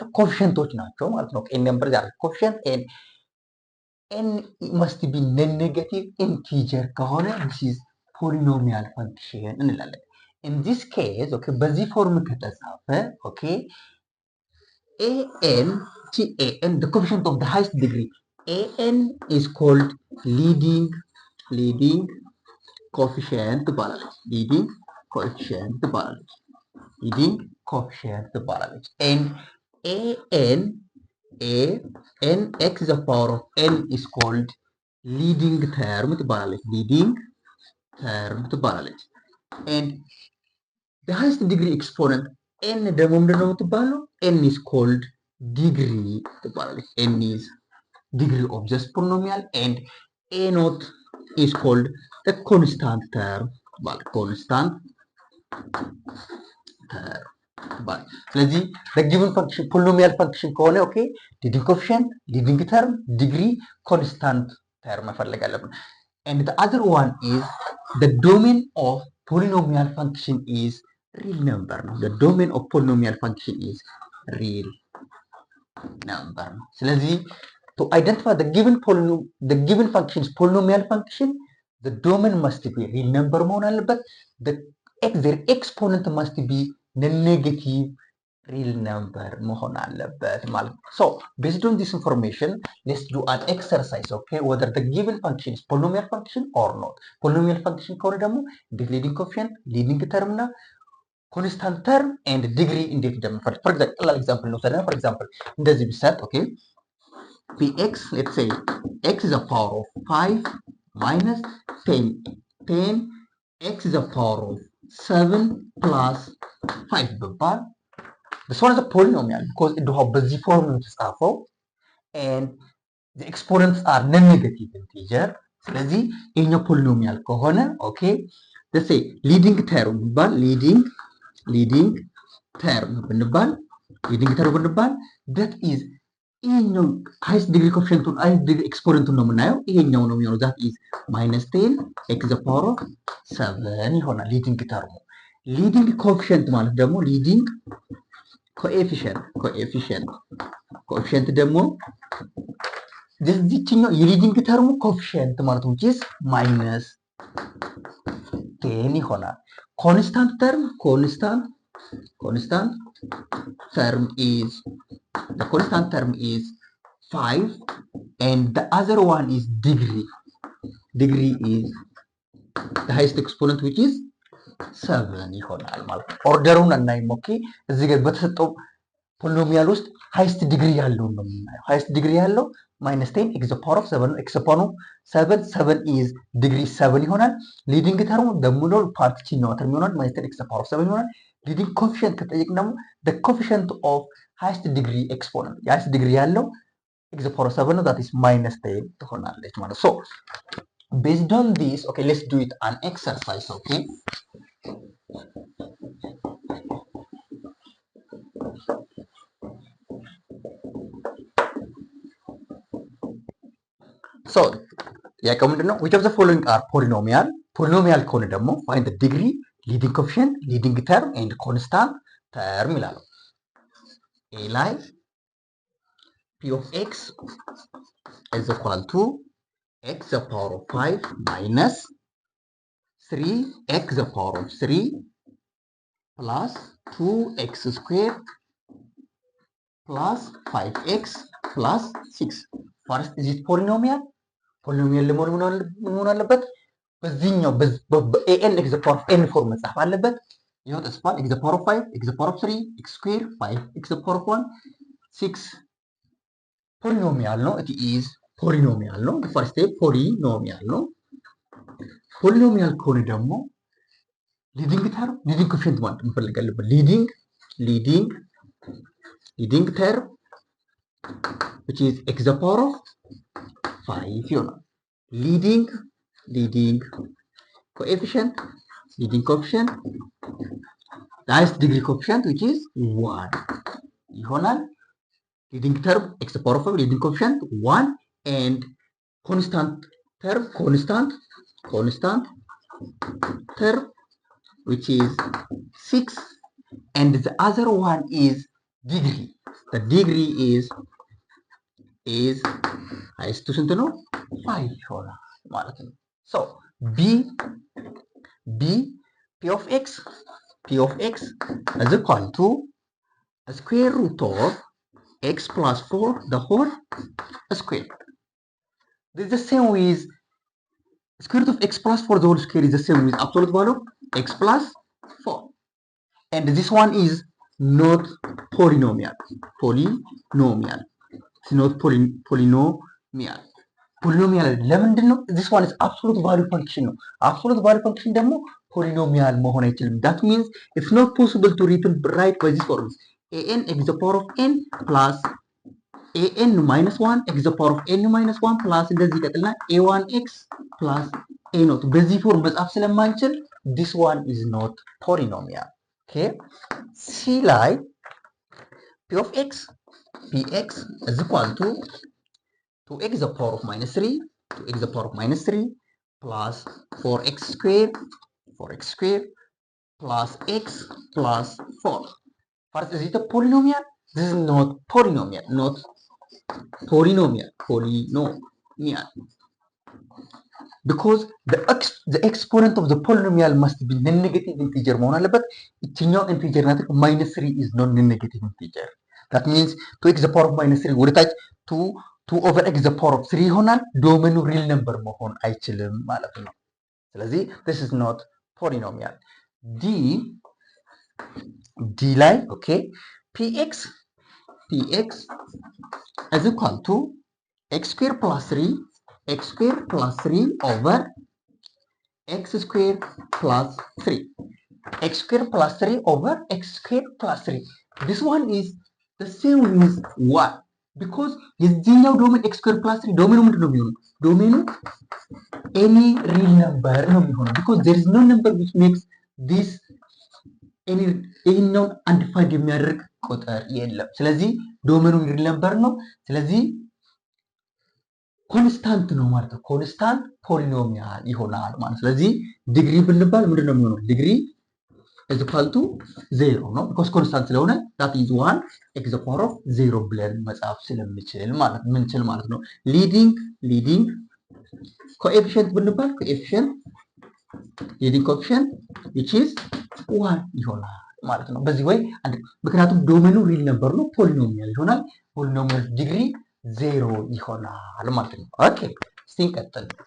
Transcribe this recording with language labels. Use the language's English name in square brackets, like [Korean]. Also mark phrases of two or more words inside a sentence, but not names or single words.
[Amharic] ኮፊሽንቶች ናቸው ማለት ነው። [English] n number ዛሬ coefficient an must be negative integer ከሆነ this is polynomial function እንላለን። in this case okay [Amharic] በዚህ ፎርም ከተጻፈ [English] okay an the coefficient of the highest degree an is called leading coefficient ትባላለች። leading coefficient ትባላለች and an x the power of n is called leading term ትባላለች and the highest degree exponent n [Amharic] ደግሞ ምንድን ነው የምትባለው? [English] n is called degree ትባላለች። n is degree of this polynomial and a naught is called the constant term constant term ስለዚህ the given function polynomial function ከሆነ ኦኬ leading coefficient leading term degree constant term [Amharic] መፈለግ አለብን [English] and the other one is the domain of polynomial function is real number ነው the domain of polynomial function is real number [Amharic] ነው ስለዚህ [English] to identify the given function is polynomial function the domain must be real number [Amharic] መሆን አለበት [English] their exponent must be negative real number [Amharic] መሆን አለበት ማለት ነው [English] so based on this information let's do an exercise okay whether the given function is polynomial function or not polynomial function [Amharic] ከሆነ ደግሞ [English] leading coefficient leading term እና constant term and degree እንዴት እንደምንፈልግ for example ነው for example [Amharic] እንደዚህ ቢሰጥ [English] okay px let's say x is the power of 5 minus 10 x is the power of 7 plus 5 ቢባል this one is a polynomial because it have [Amharic] በዚህ ፎርም [English] የተጻፈው and the exponents are non-negative integer [Amharic] ስለዚህ ይሄኛው ፖሊኖሚያል ከሆነ ኦኬ [English] let's say leading term ቢባል leading term ብንባል that is ይሄኛው highest degree coefficient highest degree exponent [Amharic] ነው የምናየው ይሄኛው ነው የሚሆነው [English] that is minus 10 x the power of 7 ይሆናል leading term leading coefficient [Amharic] ማለት ደግሞ [English] leading coefficient [Amharic] ደግሞ እዚህኛው የሊዲንግ ተርሙ ኮኤፊሽንት ማለት ነው [English] which is minus 10 ይሆናል constant term is 5 and the other one is degree is the highest exponent which [Amharic] is 7 ይሆናል ማለት ነው ኦርደሩን እናይም ኦኬ እዚህ ጋር በተሰጠው ፖሊኖሚያል ውስጥ [English] highest degree [Amharic] ያለው ነው የምናየው [English] highest degree [Amharic] ያለው [English] minus 10 x the power of 7 x upon 7 is degree 7 ይሆናል leading term [Amharic] ደግሞ ነው ፓርት ቺኛው ተርም ይሆናል [English] minus 10 x the power of 7 ይሆናል leading coefficient [Amharic] ከጠየቅ ደግሞ [English] the coefficient of highest degree exponent highest degree ያለው x the power of 7 ነው that is minus 10 [Amharic] ትሆናለች ማለት [English] so based on this okay let's do it an exercise okay so [Amharic] ጥያቄው ምንድነው [English] which of the following are polynomial [Amharic] ከሆነ ደግሞ [English] find the degree leading coefficient leading term and constant term ይላል a ላይ p of x is equal to x the power of 5 minus 3 x the power of 3 plus 2x square plus 5x plus 6. First, is it polynomial? Polynomial [Amharic] ለመሆን ምን መሆን አለበት? በዚህኛው [English] an x the power of n [Amharic] ፎርም መጻፍ አለበት። ይኸው ተጽፏል። [English] x the power of 5 x the power of 3 x square 5 x the power of 1 6 [Amharic] ፖሊኖሚያል ነው። [English] it is [Amharic] ፖሊኖሚያል ነው። [English] first step [Amharic] ፖሊኖሚያል ነው። ፖሊኖሚያል ከሆነ ደግሞ [English] leading term leading coefficient [Amharic] ማለት መፈለግ አለበት። [English] leading term which is x the power of 5 ይሆናል። ሊዲንግ coefficient highest degree coefficient which is 1 ይሆናል። leading term x to the power of 5 leading coefficient 1 and constant term which is 6 and the other one is degree. The degree is highest to [Amharic] ስንት ነው? [English] 5 [Amharic] ይሆናል ማለት ነው። [English] So b p of x is equal to a square root of x plus 4 the whole square. This is the same with square root of x plus 4 the whole square is the same with absolute value of x plus 4. And this one is not polynomial. It's not polynomial. [Amharic] ለምንድን ነው? [English] this one is absolute value function ነው። absolute value function ደግሞ polynomial [Amharic] መሆን አይችልም። [English] that means it's not possible to write by this form. an x the power of n plus an minus 1 x the power of n minus 1 plus [Amharic] እንደዚህ ይቀጥልና [English] a1x plus a0 [Amharic] በዚህ ፎርም መጻፍ ስለማንችል [English] this one is not polynomial. okay c ላይ p of x px is equal to 2x the power of minus 3 plus 4x squared plus x plus 4. First, is it a polynomial? This is not polynomial. Because the exponent of the polynomial must be non-negative integer [Amharic] መሆን አለበት። ይችኛው [English] integer ናት። minus 3 is not non-negative integer. That means 2x the power of minus 3 [Amharic] ወደ ታች [English] 2 over x the power of 3 [Amharic] ይሆናል። ዶሜኑ [English] real number [Amharic] መሆን አይችልም ማለት ነው። ስለዚህ [English] this is not polynomial. d ላይ okay px is equal to x square plus 3 over x square plus 3 over x square plus 3. This one is the same with 1 because [Amharic] የዚህኛው ዶሜን [English] x square plus 3 [Amharic] ዶሜኑ ምንድን ነው የሚሆነው? ዶሜኑ [English] any real number [Amharic] ነው የሚሆነው [English] because there is no number which makes this [Amharic] ይህኛውን አንዲፋይንድ የሚያደርግ ቁጥር የለም። ስለዚህ ዶሜኑ [English] real number [Amharic] ነው። ስለዚህ ኮንስታንት ነው ማለት ነው። [English] constant polynomial [Amharic] ይሆናል ማለት ነው። ስለዚህ ዲግሪ ብንባል ምንድን ነው የሚሆነው? ዲግሪ [English] is equal to 0 [Amharic] ነው [English] because constant [Amharic] ስለሆነ [English] that is 1 x the power of 0 [Amharic] ብለን መጻፍ ስለምንችል ማለት ነው። [English] leading coefficient [Amharic] ብንባል [English] leading coefficient which is 1 [Amharic] ይሆናል ማለት ነው። በዚህ ወይ ምክንያቱም ዶሜኑ [English] real number [Amharic] ነው ፖሊኖሚያል ይሆናል። [English] polynomial degree [Amharic] 0 ይሆናል ማለት ነው። ኦኬ እስቲ እንቀጥል።